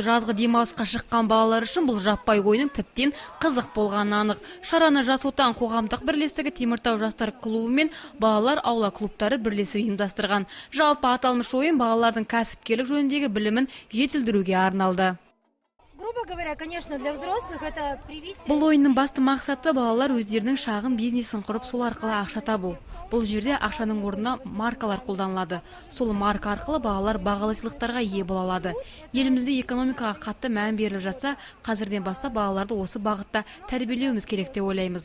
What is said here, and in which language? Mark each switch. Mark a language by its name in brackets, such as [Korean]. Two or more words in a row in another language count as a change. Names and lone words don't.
[Kazakh] Жазғы демалысқа шыққан балалар үшін бұл жаппай ойынның тіптен қызық болғаны анық. Шараны Жас отан қоғамдық бірлестігі Теміртау жастар клубы мен балалар аула клубтары бірлесіп ұйымдастырған. Жалпы аталмыш ойын балалардың кәсіпкерлік жөніндегі білімін жетілдіруге арналды. [Russian] Грубо говоря, конечно, для взрослых это привитие. [Kazakh] Бұл ойынның басты мақсаты балалар өздерінің шағын бизнесін құрып, сол арқылы ақша табу. Бұл жерде ақшаның орнына маркалар қолданылады. Сол марка арқылы балалар бағалы сыйлықтарға ие бола алады. Елімізде экономикаға қатты мән беріліп жатса, қазірден бастап балаларды осы бағытта тәрбиелеуіміз керек деп ойлаймыз.